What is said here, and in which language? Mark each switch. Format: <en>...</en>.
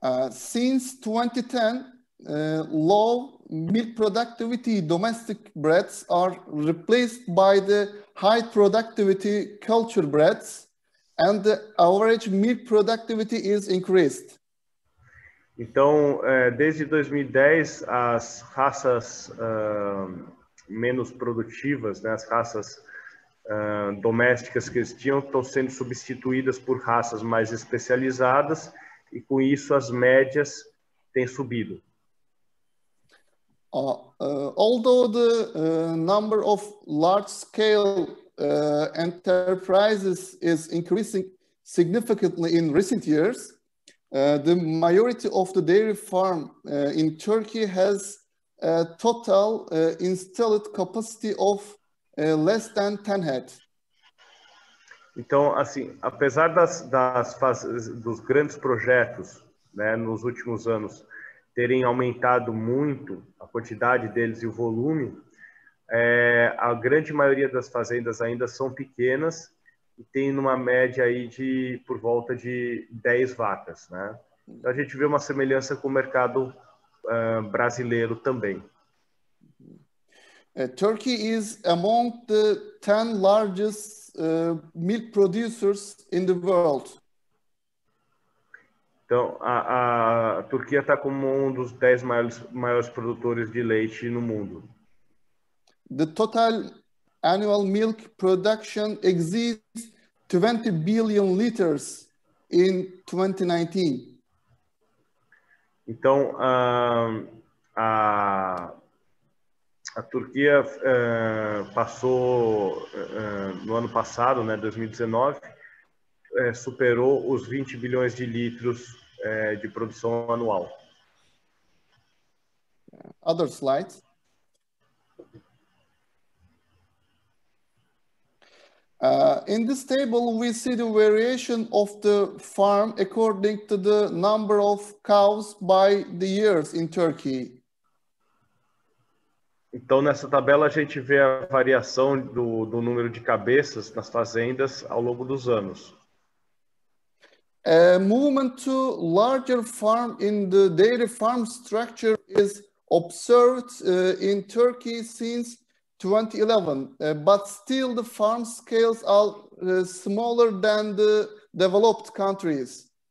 <en>Since 2010, low milk productivity domestic breeds are replaced by the high productivity culture breeds, and the average milk productivity is increased.</en> <pt>Então, desde 2010, as raças menos produtivas, né, as raças domésticas que existiam, estão sendo substituídas por raças mais especializadas, e com isso as médias têm subido.</pt> <en>Although the number of large-scale enterprises is increasing significantly in recent years, the majority of the dairy farm in Turkey has a total installed capacity of less than 10 head.</en> <pt>Então, assim, apesar dos grandes projetos, né, nos últimos anos terem aumentado muito a quantidade deles e o volume, a grande maioria das fazendas ainda são pequenas e tem numa média aí de por volta de 10 vacas, né? Então a gente vê uma semelhança com o mercado brasileiro também.</pt> <en>Turkey is among the 10 largest milk producers in the world.</en> <pt>Então, a Turquia está como um dos 10 maiores produtores de leite no mundo.</pt> <en>The total annual milk production exceeds 20 billion liters in 2019.</en> <pt>Então, a Turquia passou, no ano passado, né, 2019, superou os 20 bilhões de litros de produção anual.</pt> <en>Other slides. In this table, we see the variation of the farm according to the number of cows by the years in Turkey.</en> <pt>Então, nessa tabela, a gente vê a variação do número de cabeças nas fazendas ao longo dos anos.</pt> <en>A movement to larger farm in the dairy farm structure is observed in Turkey since 2011, but still the farm scales are smaller than the developed countries.</en>